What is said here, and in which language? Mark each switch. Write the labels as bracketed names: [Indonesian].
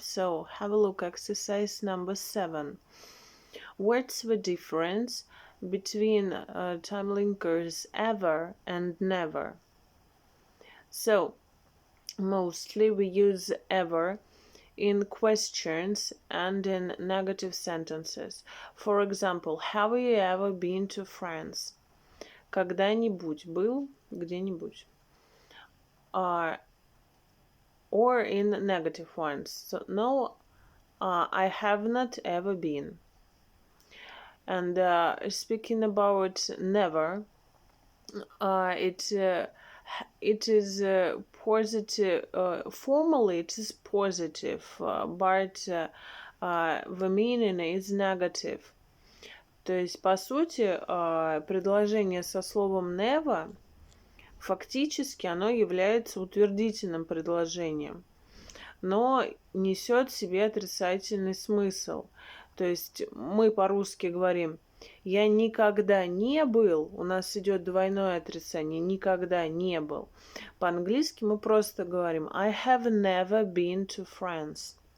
[English] So, have a look, exercise number 7. What's the difference between time linkers ever and never? So, mostly we use ever in questions and in negative sentences. For example, have you ever been to France? [Russian] Когда-нибудь был где-нибудь. [English] Or in negative ones. So, no, I have not ever been. And speaking about never, it is positive. Formally, it is positive, but the meaning is negative. [Russian] То есть, по сути, предложение со словом never фактически оно является утвердительным предложением, но несет в себе отрицательный смысл. То есть мы по-русски говорим «я никогда не был», у нас идет двойное отрицание «никогда не был». По-английски мы просто говорим [English] «I have never been to France».